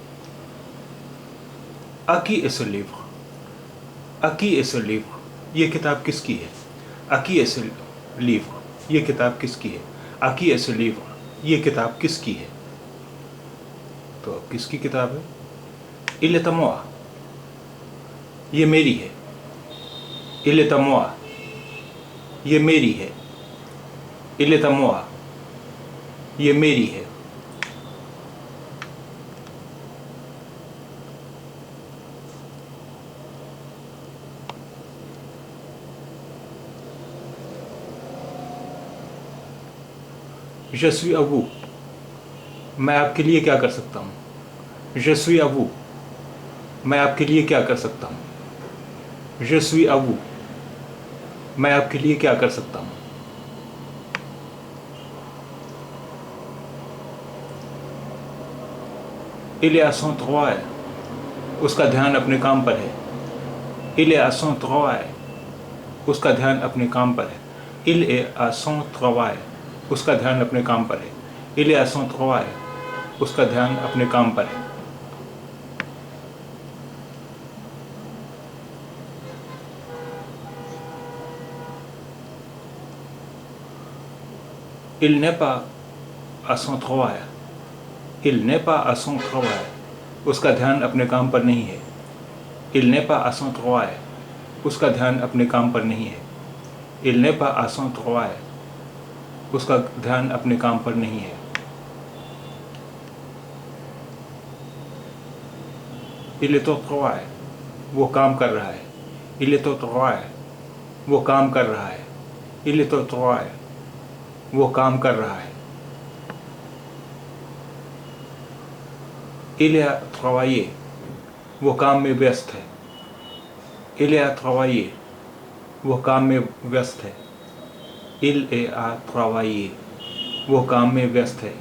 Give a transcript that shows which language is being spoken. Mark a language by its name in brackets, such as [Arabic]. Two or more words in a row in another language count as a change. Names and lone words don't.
[French] À qui est ce livre, à qui est ce livre, [Hindi] ये किताब किसकी है? [French] À qui est ce livre, [Hindi] ये किताब किसकी है? [French] À qui est ce livre, [Hindi] ये किताब किसकी है? तो किसकी किताब है? [French] Il est à moi, [Hindi] ये मेरी है। [French] Il est à moi, [Hindi] ये मेरी है। [French] Il est à moi, [Hindi] ये मेरी है। [French] Je suis à vous, [Hindi] मैं आपके लिए क्या कर सकता हूँ? [French] Je suis à vous, [Hindi] मैं आपके लिए क्या कर सकता हूँ? [French] Je suis à vous, [Hindi] मैं आपके लिए क्या कर सकता हूँ? [French] Il est à son travail, [Hindi] उसका ध्यान अपने काम पर है। [French] Il est à son travail, [Hindi] उसका ध्यान अपने काम पर है। [French] Il est à son travail, [Hindi] उसका ध्यान अपने काम पर है। [French] Il est à son travail, [Hindi] उसका ध्यान अपने काम पर है। [French] Il n'est pas à son travail, il n'est pas à son travail, [Hindi] उसका ध्यान अपने काम पर नहीं है। [French] Il n'est pas à son travail, [Hindi] उसका ध्यान अपने काम पर नहीं है। [French] Il n'est pas à son travail, [Hindi] उसका ध्यान अपने काम पर नहीं है। [French] Il est au travail, [Hindi] वो काम कर रहा है। [French] Il est au travail, [Hindi] वो काम कर रहा है। [French] Il est au travail, [Hindi] वो काम कर रहा है। [French] Il est à travailler, [Hindi] वो काम में व्यस्त है। [French] Il est à travailler, [Hindi] वो काम में व्यस्त है। [French] Il est à travailler, [Hindi] वो काम में व्यस्त है।